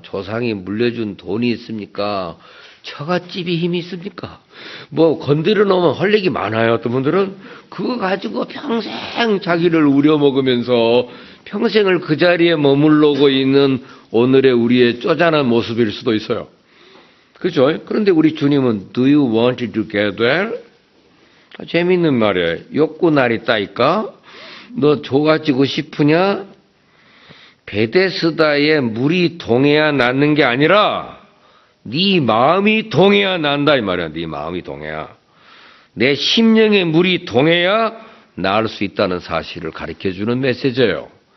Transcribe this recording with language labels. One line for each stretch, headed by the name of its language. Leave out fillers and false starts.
Korean: 조상이 물려준 돈이 있습니까? 처갓집이 힘이 있습니까? 뭐 건드려 놓으면 할 얘기 많아요. 어떤 분들은 그거 가지고 평생 자기를 우려먹으면서 평생을 그 자리에 머물러고 있는 오늘의 우리의 쪼잔한 모습일 수도 있어요. 그렇죠? 그런데 우리 주님은
English: Do you want to get well?
Korean: 재밌는 말이에요. 욕구날이 따니까 너 좋아지고 싶으냐? 베데스다에 물이 동해야 낫는 게 아니라 네 마음이 동해야 난다 이 말이야. 네 마음이 동해야. 내 심령의 물이 동해야 나을 수 있다는 사실을 가르쳐주는 메시지예요.